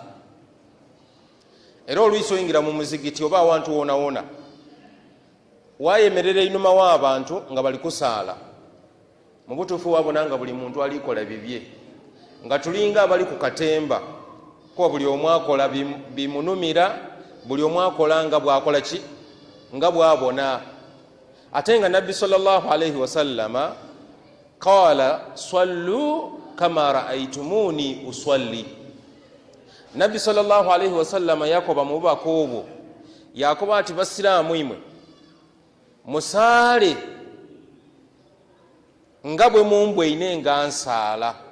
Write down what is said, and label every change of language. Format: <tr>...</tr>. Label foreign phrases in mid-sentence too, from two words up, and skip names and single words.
<lg>Era olwisi oyingira mu muzigiti oba awantu wona wona wayemerera einuma w'abantu nga bali kusaala, mu butuufu wabona nga buli muntu alikola bibye, nga tulinga abali ku katemba kuba buli omu akola bimunumira, buli omu akola nga bwakola ki nga bwabona. Ate nga Nabbi</lg> <ar>صلى الله عليه وسلم قال صلوا كما رأيتموني أصلي.</ar> <lg>Nabbi</lg> <ar>صلى الله عليه وسلم</ar> <lg>yakoba mu bubaka obwo yakoba ati basiraamu imwe musaale nga bwe mumbweine nga nsaala.</lg>